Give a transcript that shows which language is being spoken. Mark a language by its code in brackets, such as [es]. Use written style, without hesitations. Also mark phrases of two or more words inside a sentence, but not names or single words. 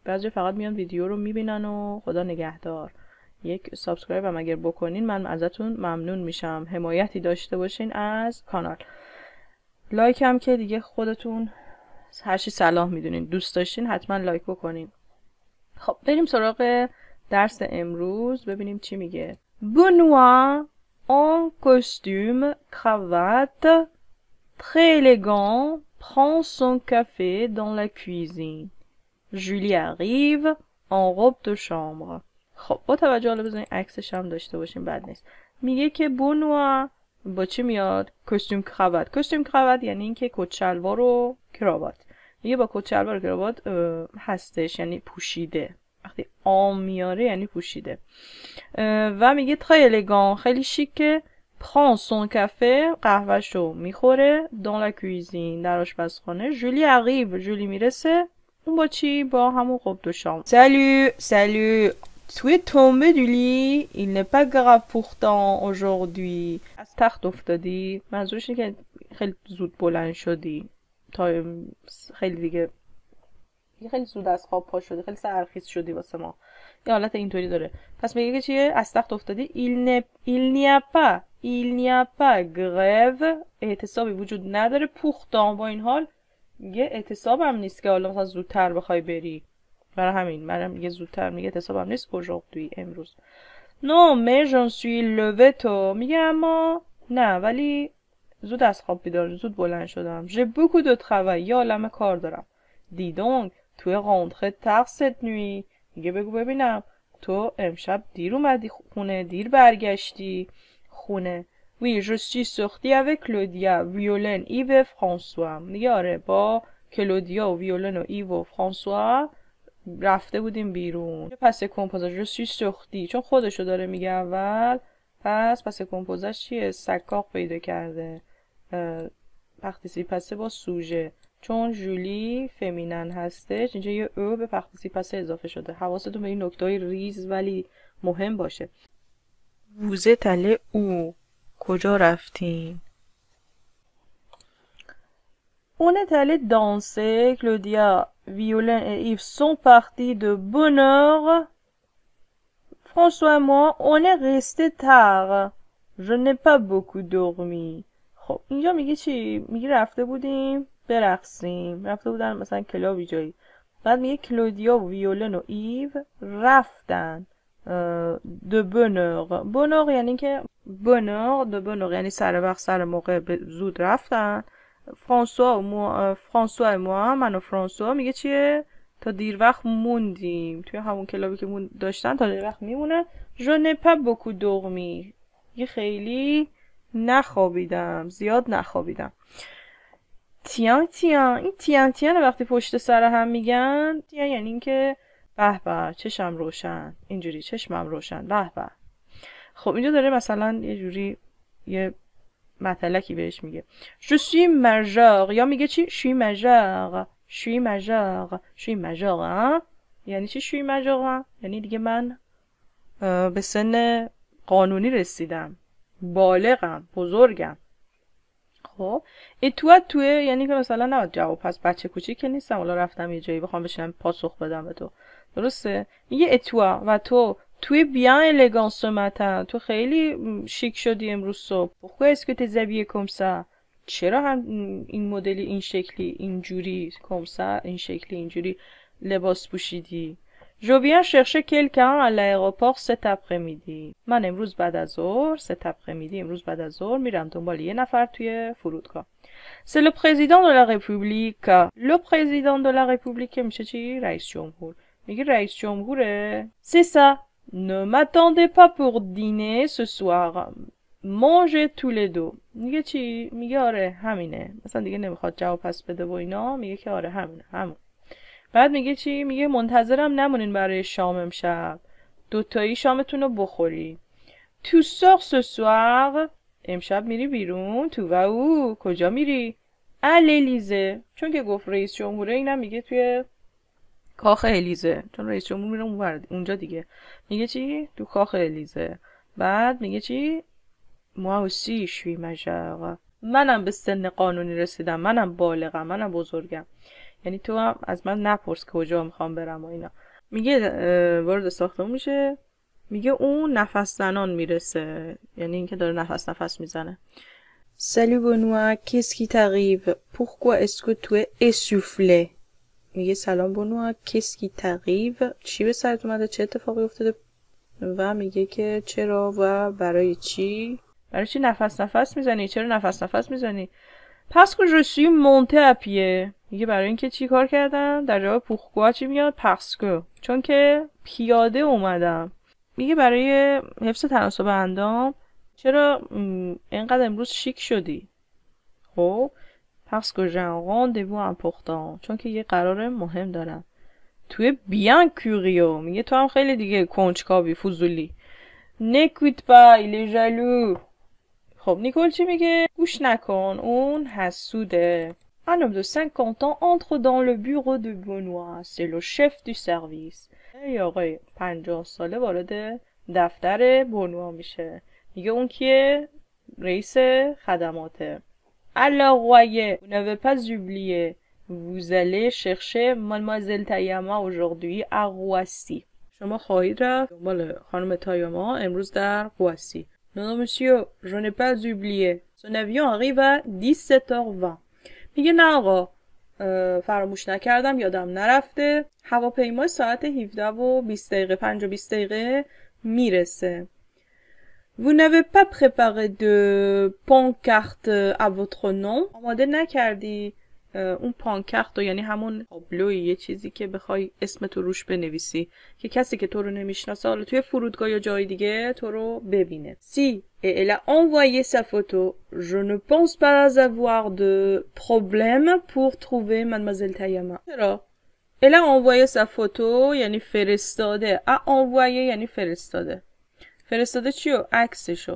[fa] بعضی فقط میان ویدیو رو میبینن و خدا نگهدار. یک سابسکرایب هم اگر بکنین من ازتون ممنون میشم. حمایتی داشته باشین از کانال. لایک هم که دیگه خودتون هرچی صلاح میدونین، دوست داشتین حتما لایک بکنین. خب بریم سراغ درس امروز ببینیم چی میگه. [fr] Benoît en costume, cravate, très élégant, prend son café dans la cuisine. Julie arrive en robe de chambre. [fa] خب با توجه حالا بزنین عکسش هم داشته باشیم، بد نیست. میگه که بونوا با چی میاد؟ کاستوم کراوات. کاستوم کراوات یعنی اینکه کت شلوار و کراوات. میگه با کت شلوار و کراوات هستش، یعنی پوشیده. وقتی آم میاره یعنی پوشیده. [fr] و میگه très élégant، [fa] خیلی شیکه. [fr] prend son café، [fa] قهوهشو میخوره. [fr] dans la cuisine، [fa] در آشپزخانه. جولی arrive، جولی میرسه. اون با چی؟ با همون [fr] robe de chambre. [fa] salut. [fr] Tu es tombé du lit, il n'est pas grave pourtant aujourd'hui. [fa] از تخت افتادی، منظورش اینه که خیلی زود بلند شدی. تا خیلی دیگه خیلی زود از خواب پا شدی، خیلی سرخیز شدی واسه ما. یه حالت اینطوری داره. پس میگه که چیه؟ از تخت افتادی. [fr] il n'y a pas grève، [fa] اعتصابی وجود نداره. pourtant با این حال میگه اعتصاب هم نیست که حالا مثلا زودتر بخوای بری. برای همین منم میگه زودتر، میگه اعتصاب هم نیست aujourd'hui، امروز. [fr] non mais j'en suis levé tôt، [fa] میگه اما نه ولی زود از خواب بیدار، زود بلند شدم. [fr] j'ai beaucoup de travail، [fa] یه عالمه کار دارم. [fr] dis donc tu es rentré tard cette nuit، [fa] میگه بگو ببینم تو امشب دیر اومدی خونه، دیر برگشتی خونه. [fr] oui je suis sortie avec Claudia، Violaine، Yves et François، [fa] میگه آره با کلودیا و ویولن و ایو و فرانسوا رفته بودیم بیرون. پس کمپوزش [fr] je suis sortie [fa] چون خودشو داره میگه اول، پس کمپوزش چیه؟ سکاق پیدا کرده. پختیسی با سوژه، چون جولی فمینن هستش اینجا یه او به پختیسی اضافه شده. حواستون به این نکته‌های ریز ولی مهم باشه. [fr] vous êtes allé où، [fa] کجا رفتین؟ [fr] on est allé danser، Claudia، Violain et Yves sont partis de bonne heure. François et moi on est resté tard، je n'ai pas beaucoup dormi. [fa] خب اینجا میگه چی؟ میگه رفته بودیم برقصیم، رفته بودن مثلا کلابی جایی. بعد میگه کلودیا و ویولن و ایو رفتن [fr] de bonne heure. [fa] بونور یعنی که بونور، [fr] de bonne heure [fa] یعنی سر وقت سر موقع زود رفتن. فرانسوا و ما، من و فرانسوا میگه چیه؟ تا دیر وقت موندیم توی همون کلابی که داشتن، تا دیر وقت میمونن. [fr] je n'ai pas beaucoup dormi، [fa] یه خیلی نخوابیدم، زیاد نخوابیدم. تیان این تیان وقتی پشت سر هم میگن، تیان یعنی این که به به چشم روشن، اینجوری چشمم روشن، به به. خب اینجا داره مثلا یه جوری یه مطلقی بهش میگه [fr] je suis majeur، [fa] یا میگه چی؟ [fr] je suis majeur [fa] یعنی چی؟ [fr] je suis majeur [fa] یعنی دیگه من به سن قانونی رسیدم، بالغم، بزرگم. خب توی یعنی که مثلا نباید جواب پس بچه کوچیک که نیستم حالا رفتم یه جایی بخوام بشینم پاسخ بدم به تو، درسته؟ میگه [fr] et toi tu es bien élégant ce matin, [fa] تو خیلی شیک شدی امروز صبح. [fr] pourquoi est-ce que t'es habillé comme ça، [fa] چرا هم این مدلی این شکلی اینجوری [fr] comme ça [fa] این شکلی اینجوری لباس پوشیدی؟ je viens chercher quelqu'un à l'aéroport cet après-midi، من امروز بعد از ظهر [fr] cet après-midi [fa] امروز بعد از ظهر میرم دنبال یه نفر توی فرودگاه. [fr] c'est le président de la république، le président de la république [fa] میشه چی؟ رئیس جمهور. میگه رئیس جمهوره. [fr] c'est ça، ne m'attendez pas pour dîner ce soir، mangez tous les deux. [fa] میگه چی؟ میگه آره همینه، مثلا دیگه نمیخواد جواب پس بده و اینا، میگه که آره همینه همون. بعد میگه چی؟ میگه منتظرم نمونین برای شام امشب، دوتایی شامتون رو بخوری. [fr] تو sors ce soir، [fa] امشب میری بیرون. [fr] تو vas où، [fa] کجا میری؟ [fr] à l'Élysée، [fa] چون که گفت رئیس جمهوره اینم میگه توی کاخ الیزه، چون رئیس جمهور میره اونجا دیگه. میگه چی؟ تو کاخ الیزه. بعد میگه چی؟ [fr] moi aussi je suis majeur، [fa] منم به سن قانونی رسیدم، منم بالغم، منم بزرگم. یعنی تو هم از من نپرس کجا میخوام برم و اینا. میگه وارد ساختمون میشه، میگه اون نفس زنان میرسه، یعنی اینکه داره نفس میزنه. [fr] Salut Benoît، qu'est-ce qui t'arrive؟ Pourquoi est-ce que tu es essoufflé؟ [fa] میگه سلام بنوا، [fr] qu'est-ce qui t'arrive؟ [fa] چی به سرت اومده؟ چه اتفاقی افتاده؟ و میگه که چرا و برای چی؟ برای چی نفس میزنی؟ چرا نفس میزنی؟ [fr] parce que je suis monté à pied، [fa] میگه برای اینکه چی کار کردم؟ در جواب pourquoi چی میاد؟ [fr] parce que، [fa] چون که پیاده اومدم. میگه برای حفظ تناسب اندام چرا اینقدر امروز شیک شدی؟ [fr] خب parce que j'ai un rendez-vous important، [fa] چون که یه قرار مهم دارم. [fr] توی bien curieux، [fa] میگه تو هم خیلی دیگه کنجکاوی، فضولی. [fr] n'écoute pas il est jaloux، [fa] خب نیکول چی میگه؟ گوش نکن، اون حسوده. [fr] un homme de 50 ans entre dans le bureau de Benoît، c'est le chef du service. [fa] یه آقای 50 ساله وارد دفتر بنوا میشه. میگه اون کیه؟ رئیس خدماته. [fr] Alors voyez, vous n'avez pas oublié. Vous allez chercher mademoiselle Tayama aujourd'hui à Roissy. [fa] شما خواهید رفت دنبال خانم تایاما امروز در روسی. [fr] Non, monsieur, je n'ai pas oublié. Son avion arrive à 17h20. [fa] میگه نه آقا، فراموش نکردم، یادم نرفته. هواپیما ساعت 17 و 20 دقیقه 5 و 20 دقیقه میرسه. [fr] Vous n'avez pas préparé de pancarte à votre nom? [fa] آماده نکردی اون پانکارت، یعنی همون تابلوی، یه چیزی که بخوای اسم تو روش بنویسی که کسی که تو رو نمیشناسه حالا توی فرودگاه یا جای دیگه تو رو ببینه. [fr] Si elle a envoyé sa photo, je ne pense pas avoir de problème pour trouver mademoiselle Tayama. [fa] چرا؟ [fr] Elle a envoyé sa photo [fa] یعنی فرستاده. [fr] a envoyé [fa] یعنی فرستاده. فرستاده چیو؟ عکسشو.